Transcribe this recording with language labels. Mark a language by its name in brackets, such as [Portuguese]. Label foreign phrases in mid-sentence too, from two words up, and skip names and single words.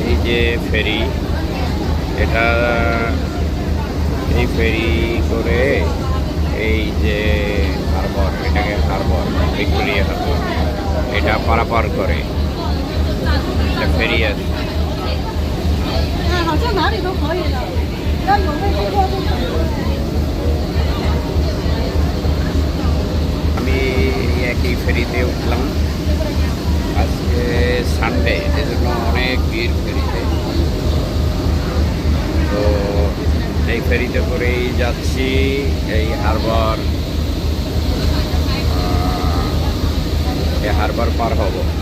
[Bangla] যে ফেরি, এটা এই ফেরি করে এই যে হারবার, এটাকে হারবার, ভিক্টোরিয়া হারবার, এটা পারাপার করে। এটা ফেরি আছে। [Chinese] 好像哪里都可以的，要有那个过渡可以。 [Bangla] আমি একই ফেরিতে উঠলাম। আজকে সানডে, এজন্য অনেক ভিড় ফেরিতে। তো এই ফেরিতে করেই যাচ্ছি এই হারবার, পার হব।